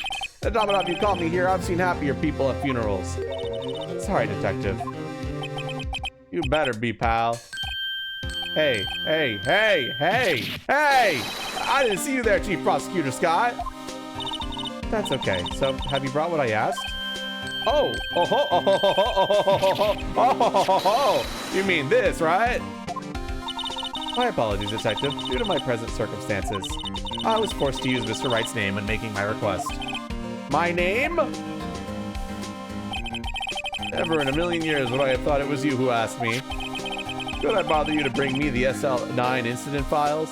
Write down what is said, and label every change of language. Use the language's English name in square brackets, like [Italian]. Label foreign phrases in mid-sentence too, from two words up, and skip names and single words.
[English] To top it up, you call me here. I've seen happier people at funerals. Sorry, Detective. You better be, pal. Hey, hey, hey, hey, hey! I didn't see you there, Chief Prosecutor Scott. That's okay. So, have you brought what I asked? Oh, oh, ho, oh, ho, ho, ho, ho, ho, ho, ho, ho, ho. You mean this, right? My apologies, Detective. Due to my present circumstances, I was forced to use Mr. Wright's name when making my request. My name? Never in a million years would I have thought it was you who asked me. Could I bother you to bring me the SL9 incident files?